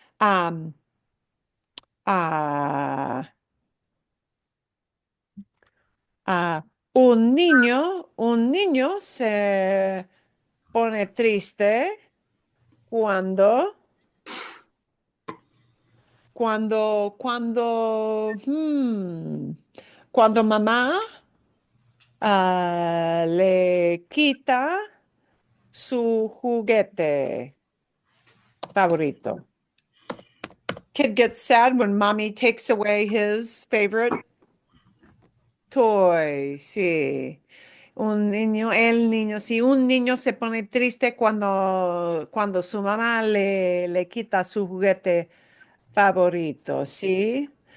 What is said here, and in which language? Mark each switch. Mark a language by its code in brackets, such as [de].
[es] Am, ah, ah, un niño se pone triste cuando, cuando mamá le quita su juguete favorito. [en] Kid gets sad when mommy takes away his favorite toy, [es] sí. Sí, un niño se pone triste cuando su mamá le quita su juguete favorito, ¿sí?